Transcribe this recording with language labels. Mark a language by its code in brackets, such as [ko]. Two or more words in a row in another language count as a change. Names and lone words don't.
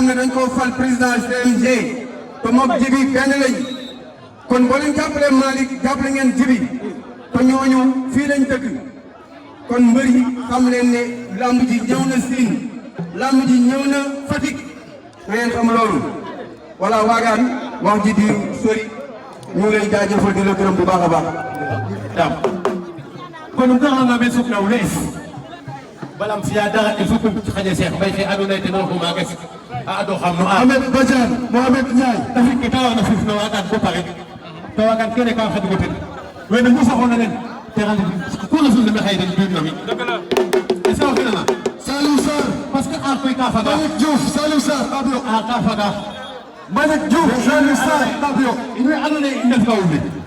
[wo] ne dañ koo fal président CNG te moom jibi benn lañ kon boo leen jàppale Malick jàppale ngeen jibi te ñooñu fii lañ dëkk kon mbër yi xam leen ne lamb ji ñëw na Siin lamb ji ñëw na Fatick na ngeen xam loolu wala waagaan wax ji di sori ñu ngi lay jaajëfal di la gërëm bu baax a baax [srr] dam kono garanga men sukna o lees balam fiya dara [fr] il faut que [srr] xaƴa Cheikh Mbaye fe andoona yee ten refu maaga a ado xam no Ahmed Badiane Mohamed Ndiaye te fi ke ta warna fif no waagaan bo pare to waagaan kene ka xadgo ten wene mu saxoona len te xan ku resulna me xaye den biir no mi e sa finana Saliou Sarr [fr] parce que [srr] a koy ka faga Malick Diouf Saliou Sarr abio a ka faga Malick Diouf Saliou Sarr abio in we andoona yee i ndef ka wumbi